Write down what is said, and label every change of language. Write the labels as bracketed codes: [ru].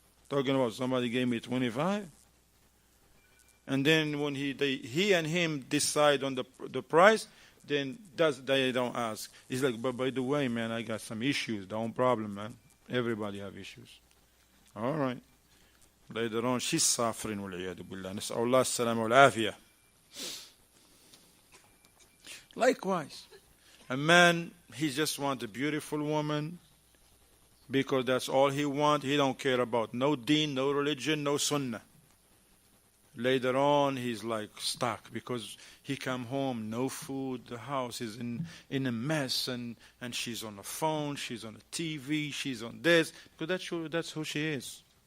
[en] Talking about somebody gave me 25. And then when he and him decide on the price, then they don't ask. He's like, but by the way, man, I got some issues. Don't problem, man. Everybody have issues. All right. Later on, she's suffering. [ar] نسأل الله السلامة والعافية. [en] Likewise, A man, he just wants a beautiful woman because that's all he wants. He don't care about no deen, no religion, no sunnah. Later on, he's like stuck because he come home, no food, the house is in a mess, and she's on the phone, she's on the TV, she's on this, because that's who she is.